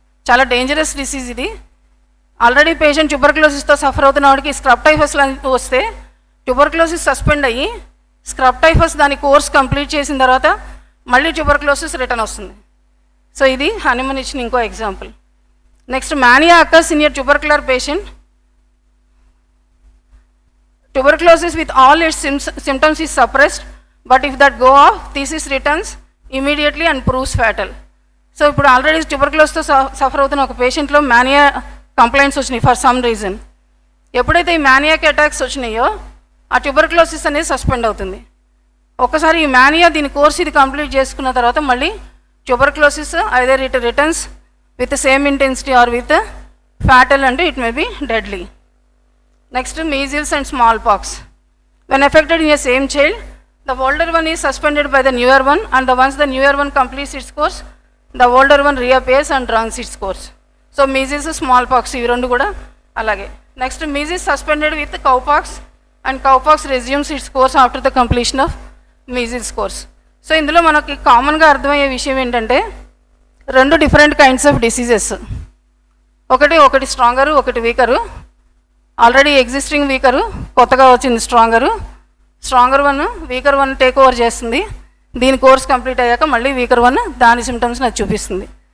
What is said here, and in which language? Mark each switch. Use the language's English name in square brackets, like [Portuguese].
[Telugu] చాలా dangerous disease ఇది. Already patient ట్యూబర్క్లోసిస్తో suffer అవుతున్న వాడికి స్క్రబ్ టైఫస్ లాంటివి వస్తే ట్యూబర్క్లోసిస్ సస్పెండ్ అయ్యి స్క్రబ్ టైఫస్ దాని కోర్స్ కంప్లీట్ చేసిన తర్వాత మళ్ళీ ట్యూబర్క్లోసిస్ రిటర్న్ వస్తుంది. సో ఇది హానీమన్ ఇచ్చిన ఇంకో example. Next, [English] Mania occurs in your tubercular patient. Tuberculosis with all its symptoms is suppressed, but if that go off, thesis returns immediately and proves fatal. [Telugu] So ఇప్పుడు already ట్యూబర్క్లోసిస్తో suffer అవుతున్న ఒక పేషెంట్లో mania complaints వచ్చినాయి for some reason. ఎప్పుడైతే ఈ మానియాకి attacks వచ్చినాయో ఆ tuberculosis అనేది suspend అవుతుంది. ఒకసారి ఈ మానియా దీని కోర్స్ ఇది కంప్లీట్ చేసుకున్న తర్వాత మళ్ళీ tuberculosis [English] either it returns with same intensity or with fatal [Telugu] అంటే [English] It may be deadly. Next, measles and smallpox. When affected in a same child, the older one is suspended by the newer one, and once the newer one completes its course, the older one reappears and runs its course. [Telugu] So measles, smallpox ఇవి రెండు కూడా అలాగే. [English] Next, measles suspended with cowpox, and cowpox resumes its course after the completion of measles course. [Telugu] So ఇందులో మనకి కామన్గా అర్థమయ్యే విషయం ఏంటంటే రెండు డిఫరెంట్ కైండ్స్ ఆఫ్ డిసీజెస్, ఒకటి స్ట్రాంగరు, ఒకటి వీకరు. ఆల్రెడీ ఎగ్జిస్టింగ్ వీకరు, కొత్తగా వచ్చింది stronger one weaker one take over చేస్తుంది. దీని కోర్స్ కంప్లీట్ అయ్యాక మళ్ళీ వీకర్ 1 దాని సిమ్టమ్స్ నాకు చూపిస్తుంది.